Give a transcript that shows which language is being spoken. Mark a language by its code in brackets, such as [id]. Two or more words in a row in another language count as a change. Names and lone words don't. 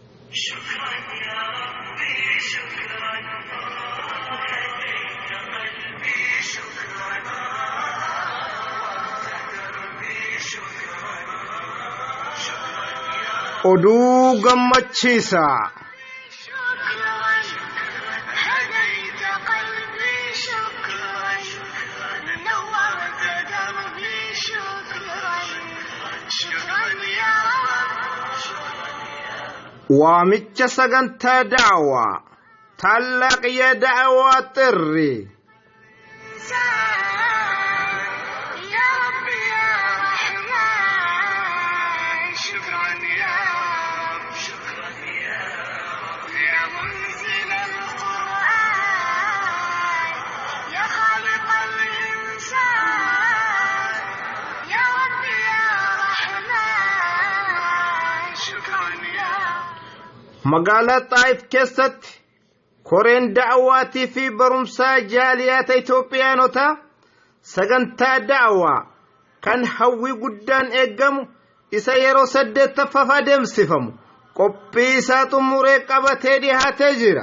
[ar] شكرا يا ربي شكرا هديت قلبي شكرا دربي شكرا شكرا يا [om] oduu gammachiisaa [ar] هديت قلبي شكرا نورت دربي شكرا شكرا يا [om] waamicha sagantaa da'awaa tallaaqiyya da'awaa xirri [ar] يا رب يا رحمن شكرا يا رب شكرا يا رب يا منزل القرآن يا خالق الإنسان يا رب يا رحمن شكرا يا [om] magaalaa Xaayif keessatti koreen da'awaatii fi barumsaa jaaliyaata Itoophiyaanota sagantaa da'awaa kan hawwii guddaan eeggamu isa yeroo 8ffaf adeemsifamu qophii isaa xumuree qabatee dhihaatee jira.